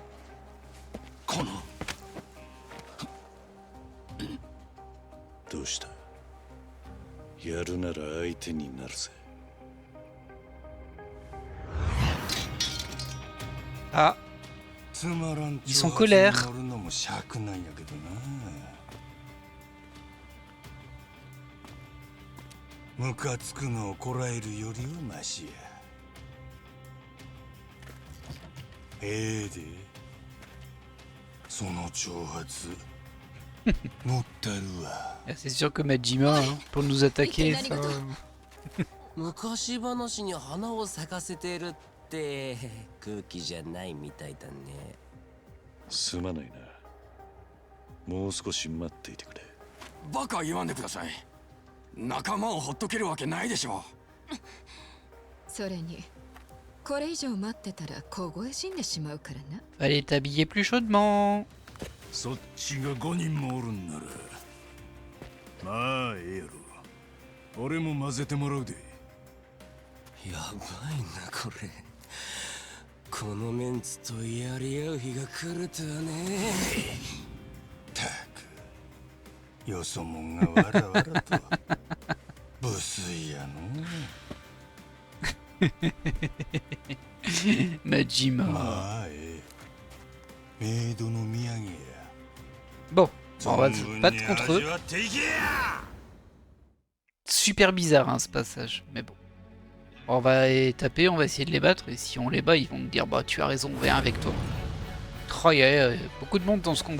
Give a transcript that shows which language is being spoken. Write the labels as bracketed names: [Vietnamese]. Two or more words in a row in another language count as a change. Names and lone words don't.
[Japanese] このどうした？やるなら相手になるぜ。 [French] Ah, [Japanese] つまらん [French] ils sont colère. [Japanese] 乗るのも尺なんやけどな。ムカつくのをこらえるよりはマシや。でその挑発持ったるわ。 [French] C'est sûr que Majima, hein, pour nous attaquer, ça... [Japanese] 昔話に花を咲かせてるって空気じゃないみたいだね。すまないな。もう少し待っていてくれ。バカ言わんでください。仲間をほっとけるわけないでしょ。それにこれ以上待ってたら凍え死んでしまうからな。 [French] Allez, t'habiller plus chaudement. [Japanese] そっちが5人もおるんならまあええやろ。俺も混ぜてもらうで。やばいなこれ。このメンツとやり合う日が来るとはね。たくよそもんがわらわらと無粋やの。 Majima. まあメイドの土産や。 [French] Bon, on va se battre contre eux. Super bizarre hein, ce passage, mais bon. On va les taper, on va essayer de les battre, et si on les bat, ils vont me dire bah tu as raison, on vient avec toi. Oh, il y a beaucoup de monde dans ce combat.